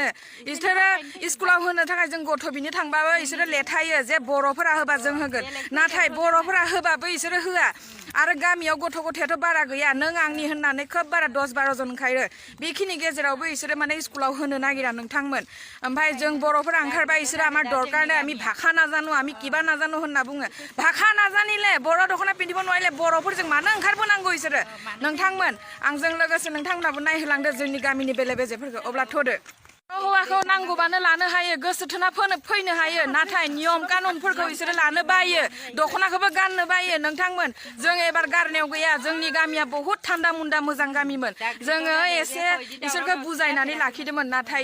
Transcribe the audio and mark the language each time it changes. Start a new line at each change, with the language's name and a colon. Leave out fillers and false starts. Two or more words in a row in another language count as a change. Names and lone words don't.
Bodo: इसोरो स्कुलाव होनो थाखाय जों गथ' बिनो थांबाबो इसोरो लेथायो जे बर'फोरा होबा जों होगोन नाथाय बर'फोरा होबाबो इसोरो होआ आरो गामियाव गथ' गथायाथ' बारा गैया नों आंनि होननानै खोब बारा 10-12 जन ओंखारो बेखिनि गेजेरावबो इसोरो माने स्कुलाव होनो नागिरा नोंथांमोन ओमफ्राय जों बर'फोरा ओंखारबाय इसोरो
Assamese: আমাৰ দৰকাৰ আমি ভাষা নাজানো আমি কিবা নাজানো
Bodo: होनना बुङो
Assamese: ভাষা নাজানিলে বৰ' দখনা পিন্ধিব নোৱাৰিলে
Bodo: बर'फोरजों मानो ओंखारबोनांगौ इसोरो नोंथांमोन नोंथांमोन आंजों लोगोसे नोंथांमोनाबो नायहोलांदो जोंनि गामिनि बेले बेजेफोरखौ अब्ला थ'दो हौवाखौ नांगौबानो लानो हायो गोसो थोना फैनो हायो नाथाय नियम कानुनफोरखौ बिसोरो लानो बायो दख'नाखौबो गाननो बायो नोंथांमोन जों एबार गारनायाव गैया जोंनि गामिया बहुत थान्दा मुन्दा मोजां गामिमोन जोङो एसे इसोरखौ बुजायनानै लाखिदोंमोन नाथाय